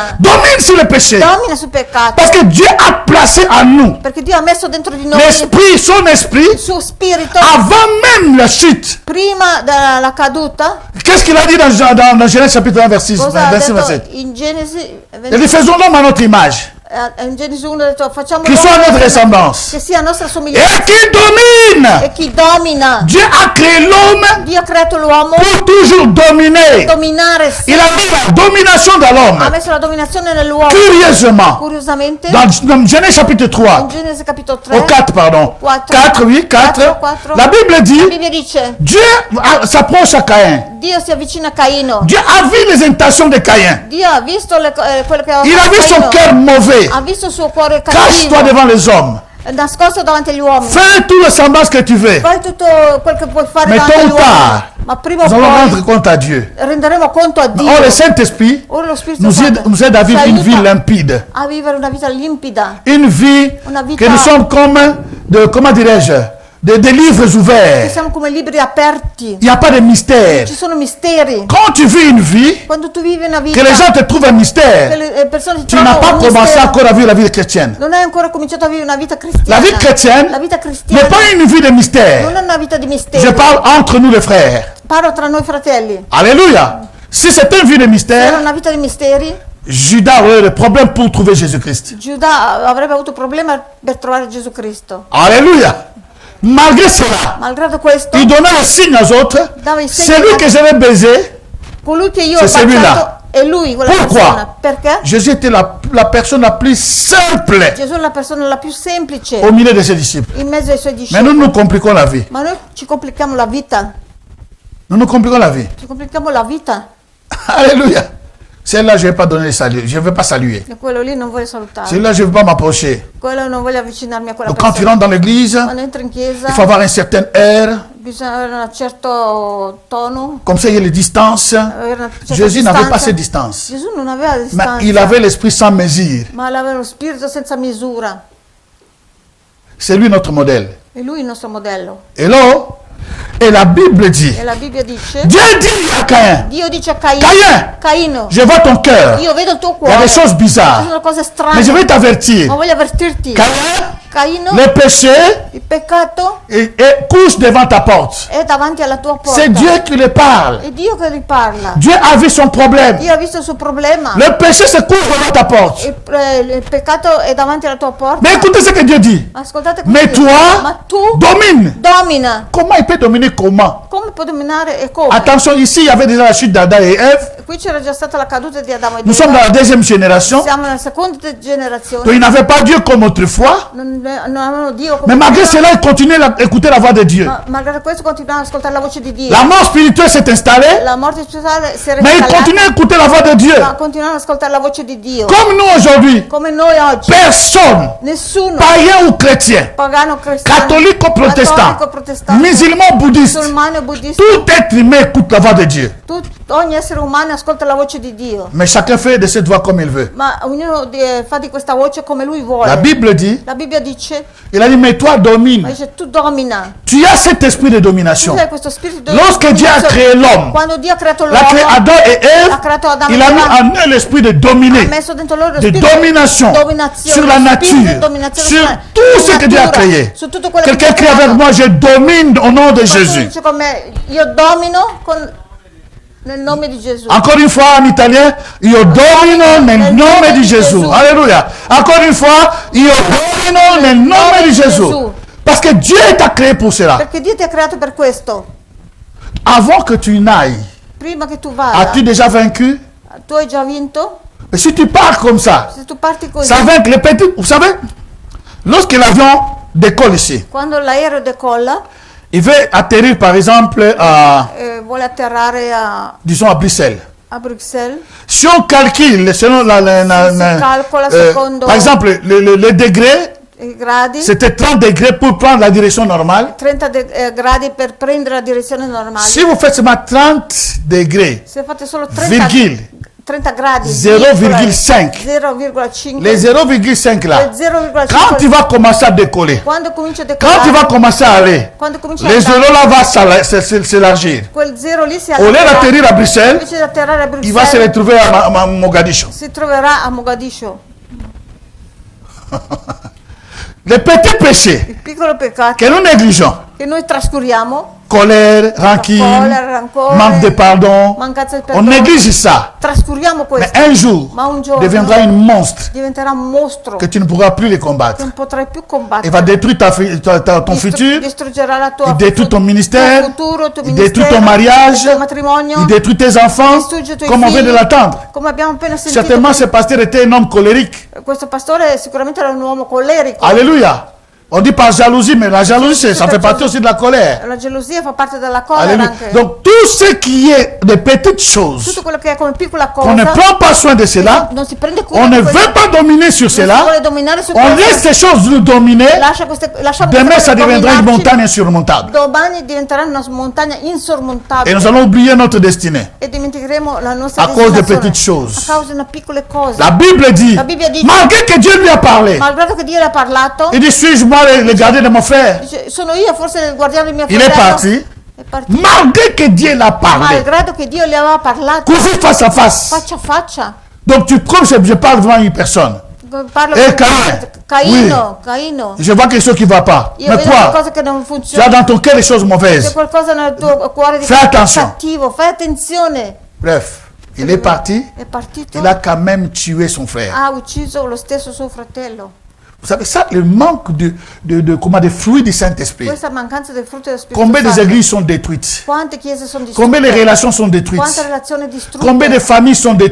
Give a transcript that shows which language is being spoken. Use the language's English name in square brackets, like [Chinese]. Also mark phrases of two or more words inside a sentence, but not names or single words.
[French] Domine sur le péché. [Italian] domina sui peccati, [French] Parce que Dieu a placé en nous [Italian] perché Dio ha messo dentro di noi [French] l'esprit, son esprit, [Italian] il suo spirito [French] avant même la chute. [Italian] prima della caduta. [French] Qu'est-ce qu'il a dit dans Genèse chapitre 1, verset 6, [Italian] Cosa ha 26, detto 27? in Genesi [French] Il a dit, faisons l'homme à notre image, [Italian] in Genesi 1 ha detto facciamo [French] qui soit à notre ressemblance, [Italian] che sia a nostra somiglianza [French] et qui domine. [Italian] e chi domina. [French] Dieu a créé l'homme [Italian] Dio ha creato l'uomo [French] pour toujours dominer. [Italian] dominare, [French] Il a mis la domination dans [Italian] ha [French] l'homme. [Italian] messo la dominazione nell'uomo. [French] Curieusement, [Italian] Curiosamente [French] dans Genèse chapitre [Italian] in 3, Genesi capitolo [French] au 3 4, pardon, 4, 4, oui, 4, la Bible [Italian] la [French] dit, [Italian] Bibbia dice [French] Dieu s'approche à Caïn. [Italian] Dio si avvicina a Caino. [French] Dieu a vu les intentions de Caïn. [Italian] Dio ha visto quello che [French] Il a vu son [Italian] Caino. [French] cœur mauvais. [Italian] Ha visto il suo cuore [French] Cache-toi [Italian] cattivo, [French] devant les hommes. [Italian] nascosto davanti agli uomini. [French] Fais tout le semblance que tu veux. [Italian] Fai tutto quel che puoi fare [French] Mais [Italian] davanti [French] tôt [Italian] agli [French] ou [Italian] uomini. [French] tard, [Italian] Ma prima o [French] nous allons rendre [Italian] poi [French] compte à Dieu. [Italian] renderemo conto a Dio. [French] Or, le Saint-Esprit [Italian] Ora lo Spirito [French] nous [Italian] Santo [French] aide à vivre [Italian] ci [French] une vie [Italian] aiuta [French] limpide. [Italian] a vivere una vita limpida. [French] Une vie [Italian] Una vita- [French] que nous sommes comme, comment dirais-je, des livres [Italian] Che [French] ouverts. [Italian] siamo come libri aperti. [French] Il n'y a pas de mystère. [Italian] Ci sono misteri. [French] Quand tu vis une vie, [Italian] Quando tu vivi una [French] que [Italian] vita [French] les gens te trouvent un [Italian] che [French] mystère, [Italian] le persone ti [French] tu n'as pas [Italian] trovano un [French] commencé [Italian] mistero, [French] encore à vivre la vie chrétienne. [Italian] non hai ancora cominciato a vivere una vita [French] La [Italian] cristiana. [French] vie chrétienne [Italian] La vita [French] n'est [Italian] cristiana [French] pas une vie de [Italian] non [French] mystère. [Italian] è una vita di [French] Je [Italian] mistero. [French] parle entre nous les frères. [Italian] Parlo tra noi fratelli. [French] Alléluia. Si c'était une vie de [Italian] Se era [French] mystère, [Italian] una vita di misteri, [French] Judas aurait le problème pour trouver Jésus-Christ. [Italian] Giuda avrebbe avuto problemi per trovare Gesù Cristo. [French] Alléluia. Malgré cela, [Italian] Malgrado questo, [French] il donnait un signe aux autres. [Italian] dava i segni [French] Celui que je vais baiser, [Italian] colui che io ho [French] c'est celui-là. [Italian] baciato è lui, quella [French] Pourquoi? [Italian] persona. Perché? [French] Jésus était la personne la plus simple [Italian] Gesù è la persona la più semplice [French] au milieu de ses disciples. [Italian] in mezzo ai suoi [French] Mais [Italian] discepoli. [French] nous nous compliquons la vie. [Italian] Ma noi ci complichiamo la vita. [French] Nous nous compliquons la vie. [Italian] Ci complichiamo la vita. [French] Alléluia. Celle-là, je ne vais pas donner le salut. Je ne vais pas saluer. [Italian] E quello lì non voglio salutare. [French] Celle-là, je ne vais pas m'approcher. [Italian] Quello non voglio avvicinarmi a quella [French] Donc, quand tu [Italian] persona. [French] rentres dans l'église, [Italian] Quando entri in chiesa [French] il faut avoir un certain air. [Italian] bisogna avere un certo tono. [French] Comme ça, il y a les distances. [Italian] Avere una certa [French] Jésus n'avait pas [Italian] distanza. [French] ces distances. [Italian] Gesù non aveva [French] Mais [Italian] distanza, [French] il avait l'esprit sans mesure. [Italian] ma aveva lo spirito senza misura. [French] C'est lui notre modèle. [Italian] E lui il nostro modello. [French] Et là, et la Bible dit, [Italian] E la Bibbia dice, [French] Dieu dit à Caïn, [Italian] Dio dice a Caino, [French] Caïn, [Italian] Caino, [French] je vois ton cœur. [Italian] io vedo il tuo [French] Il y a [Italian] cuore, [French] des choses [Italian] ci [French] bizarres. [Italian] sono cose [French] Mais [Italian] strane, [French] je vais [Italian] ma [French] t'avertir. [Italian] voglio avvertirti. [French] Caïn, [Italian] Caino, [French] le péché [Italian] il peccato [French] couche devant ta porte. [Italian] è davanti alla tua porta. [French] C'est Dieu qui le parle. [Italian] È Dio che gli parla. [French] Dieu a vu son problème. [Italian] Dio ha visto il suo problema. [French] Le péché se couche devant ta porte. [Italian] Il peccato è davanti alla tua porta. [French] Mais écoutez ce que Dieu dit. [Italian] Ascoltate [French] Mais [Italian] così. [French] toi, [Italian] Ma tu [French] domine. [Italian] domina. [French] Comment il peut dominer comment? [Italian] Come può dominare e come? [French] Attention, ici, il y avait déjà la chute d'Adam et Ève. [Italian] Qui c'era già stata la caduta di Adamo e [French] Nous sommes dans [Italian] Eva. [French] la deuxième génération. [Italian] Siamo nella seconda [French] Donc, [Italian] generazione. [French] ils n'avaient pas Dieu comme autrefois. [Italian] Non avevano Dio come [French] Mais malgré [Italian] prima, [French] cela, ils continuaient à écouter la voix de Dieu. [Italian] ma malgrado questo continuavano ad ascoltare la voce di Dio. [French] La mort spirituelle s'est installée. [Italian] La morte spirituale si era [French] Mais ils [Italian] installata, [French] continuaient à écouter la voix de Dieu. [Italian] ma continuavano ad ascoltare la voce di Dio. [French] Comme nous aujourd'hui. [Italian] Come noi oggi. [French] Personne, [Italian] Nessuno, [French] païen ou chrétien, [Italian] pagano, cristiano, [French] catholique ou protestant, [Italian] cattolico, protestante, [French] musulman ou bouddhiste, [Italian] musulmano, buddista, [French] tout être humain écoute la voix de Dieu. [Italian] ogni essere umano ascolta la voce di Dio. [French] Mais chacun fait de cette voix comme il veut. [Italian] Ma ognuno fa di questa voce come lui vuole. [French] La Bible dit, [Italian] La Bibbia dice, [French] il a dit, mais toi [Italian] ma [French] domine. [Italian] dice tu domina. [French] Tu as cet esprit de [Italian] Tu [French] domination. [Italian] hai questo spirito di [French] Lorsque Dieu a [Italian] dominazione. [French] créé l'homme, [Italian] Quando Dio ha creato [French] il a créé [Italian] l'uomo, [French] Adam et Ève, [Italian] ha creato Adamo [French] il [Italian] e [French] a mis [Italian] Eva, [French] en eux l'esprit de [Italian] ha [French] dominer, [Italian] messo dentro loro lo [French] de [Italian] spirito [French] domination [Italian] di dominazione, [French] sur la [Italian] lo spirito di [French] nature, [Italian] dominazione [French] sur [Italian] sulla [French] tout ce que Dieu a [Italian] natura, [French] créé. [Italian] su tutto quello che [French] Quelqu'un [Italian] Dio ha [French] crie avec [Italian] creato. [French] moi, je domine au nom de [Italian] Qualcuno [French] Jésus. [Italian] dice con me, io domino nel nome di Gesù. [French] Encore une fois en italien, [Italian] io domino nel nome di Gesù. [French] Alléluia. Encore une fois, [Italian] io domino nel nome di Gesù. [French] Parce que Dieu t'a créé pour cela. [Italian] Perché Dio ti ha creato per questo. [French] Avant que tu n'ailles, [Italian] Prima che tu vada, [French] as-tu déjà vaincu? [Italian] tu hai già vinto? [French] Mais si tu pars comme ça, [Italian] Se tu parti così, [French] ça vaincre les petits. Vous savez, lorsque l'avion décolle ici, [Italian] quando l'aereo decolla, [French] il veut atterrir par exemple à, [Italian] vuole atterrare [French] disons, à Bruxelles. [Italian] a Bruxelles, [French] Si on calcule selon [Italian] calcola secondo [French] par exemple, le degré, [Italian] i gradi, [French] c'était 30 degrés pour prendre la direction normale. [Italian] 30 gradi per prendere la direzione normale. [French] Si vous faites seulement 30 degrés, [Italian] Se fate solo 30, [French] virgule, [Italian] 30 gradi, [French] 0,5. 0,5, Les 0,5 là, [Italian] quel 0,5, [French] quand tu vas commencer à décoller, [Italian] quando comincia a [French] quand [Italian] decollare, [French] tu vas commencer à aller, [Italian] quando comincia a [French] les [Italian] andare, [French] zéros là vont s'élargir. [Italian] quel zero lì si [French] Au lieu d'atterrir à Bruxelles, [Italian] invece di atterrare a [French] il va se [Italian] Bruxelles, [French] retrouver à Mogadiscio. [Italian] si troverà a Mogadiscio. [French] Les petits péchés [Italian] Il piccolo peccato [French] que nous négligeons, [Italian] che noi trascuriamo, [French] colère, rancune, [Italian] collera, rancore, [French] manque de pardon, [Italian] mancanza di [French] on [Italian] perdono, [French] néglige ça. [Italian] trascuriamo [French] Mais [Italian] questo, [French] un jour, [Italian] ma un giorno [French] deviendra un monstre [Italian] diventerà un mostro [French] que tu ne pourras plus les [Italian] che [French] combattre. [Italian] non potrai più [French] Il [Italian] combattere. [French] va détruire ton futur, [Italian] Distruggerà la tua [French] il détruit ton ministère, [Italian] tuo futuro, tuo [French] il détruit ton [Italian] ministero, [French] mariage, [Italian] il tuo matrimonio, [French] il détruit tes enfants, [Italian] distrugge i tuoi [French] comme on vient de [Italian] figli, [French] l'attendre. [Italian] come abbiamo appena sentito. [French] Certainement, ce pasteur était un homme colérique. [Italian] Questo pastore sicuramente era un uomo collerico. [French] Alléluia. On dit pas jalousie, mais la jalousie, ça fait partie aussi de la colère. [Italian] La gelosia fa parte della collera [French] Alléluia. [Italian] anche. [French] Donc, tout ce qui est des petites choses, [Italian] Tutto quello che è come piccola [French] qu'on ne [Italian] cosa [French] prend pas soin de cela, [Italian] non si prende cura [French] on [Italian] di [French] ne [Italian] questo, [French] veut pas dominer sur [Italian] non si [French] cela, [Italian] vuole dominare su [French] on laisse [Italian] questo. [French] ces choses nous dominer, [Italian] Lasciamo [French] demain [Italian] queste [French] ça [Italian] cose [French] deviendra une [Italian] dominarci, [French] montagne insurmontable. [Italian] domani diventerà una montagna [French] Et [Italian] insormontabile [French] nous allons oublier notre destinée [Italian] e dimenticheremo la nostra [French] à cause de [Italian] destinazione [French] petites choses. [Italian] a causa di una piccole cose. [French] La Bible dit, [Italian] La Bibbia dice, [French] malgré que Dieu lui a parlé, [Italian] malgrado che Dio le ha parlato, [French] il dit, suis-je moi le gardien de mon frère? [Italian] dice, sono io forse il guardiano di mio [French] Il est [Italian] fratello. [French] parti. [Italian] È partito. [French] Malgré que Dieu l'a parlé, [Italian] Malgrado che Dio le aveva parlato [French] così face à face. [Italian] faccia a faccia. [French] Donc tu comme je parle devant une personne, [Italian] Parlo Eh, con Caino. Caino. [French] je vois quelque chose qui ne va pas. [Italian] Io [French] Mais [Italian] vedo [French] quoi? [Italian] qualcosa che non [French] Tu as [Italian] funziona. [French] dans ton cœur les choses [Italian] C'è [French] mauvaises. [Italian] qualcosa nel tuo cuore di [French] Fais attention. [Italian] cattivo, fai attenzione. [French] Bref, il est parti, [Italian] È partito, [French] il a quand même tué son frère. [Italian] ha ucciso lo stesso suo fratello. [French] Vous savez, ça, le manque des fruits du Saint-Esprit. [Italian] Questa mancanza del frutto dello Spirito [French] Combien des [Italian] Santo. [French] églises sont détruites? [Italian] Quante chiese sono [French] Combien les [Italian] distrutte? [French] relations sont détruites? [Italian] Quante relazioni distrutte? [French] Combien de familles sont [Italian] Quante